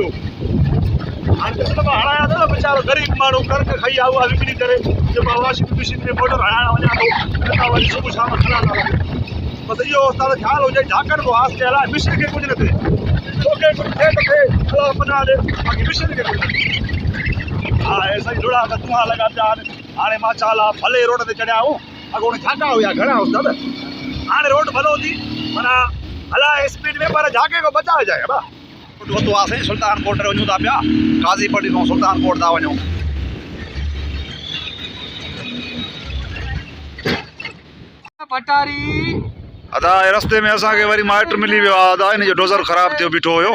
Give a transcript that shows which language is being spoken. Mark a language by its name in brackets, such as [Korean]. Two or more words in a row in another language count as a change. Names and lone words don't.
[Sindhi] हाणे हणाया अथव वीचारो ग़रीब माण्हू कणिक खाई आहे, उहा विकिणी करे जेको आहे [English] washing machine [Sindhi] में मोटर हणाइण वञा थो, वरी सुबुह शाम ख़राबु था लॻनि। बसि इहो उस्ताद ख़्यालु हुजे, झाकण को आस्ते हलाए, मशीन खे कुझु न थिए। तोखे कुझु थिए त थिए, अलाह पनाह ॾे, बाक़ी मशीन खे कुझु न थिए। हा, ऐसा ई जुड़ा त धुआं लॻा पिया आहिनि। हाणे माशाअल्लाह भले रोड ते चढ़िया आहियूं, अॻोणे झाका हुया घणा उस्ताद। हाणे रोड भलो थी, माना हलाए स्पीड में, पर झाके को बचाए जाए बा। वतो आहे साईं, सुल्तान कोट वञूं था पिया, काज़ी पट्टी खां सुल्तान कोट था वञूं। पटारी अदा रस्ते में असांखे वरी माइट मिली वियो आहे, अदा हिन जो डोज़र ख़राबु थियो बीठो हुयो।